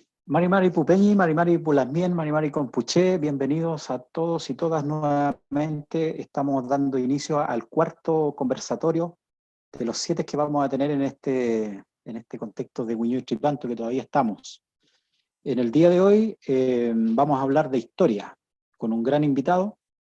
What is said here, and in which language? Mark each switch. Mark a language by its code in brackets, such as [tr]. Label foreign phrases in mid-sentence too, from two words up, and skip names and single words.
[arn] Mari Mari Pupeñi, Mari Mari Pulasmien, Mari Mari Compuché, [es] bienvenidos a todos y todas nuevamente. Estamos dando inicio al cuarto conversatorio de los 7 que vamos a tener en este contexto de Huiño y Tripanto que todavía estamos. En el día de hoy vamos a hablar de historia con un gran invitado.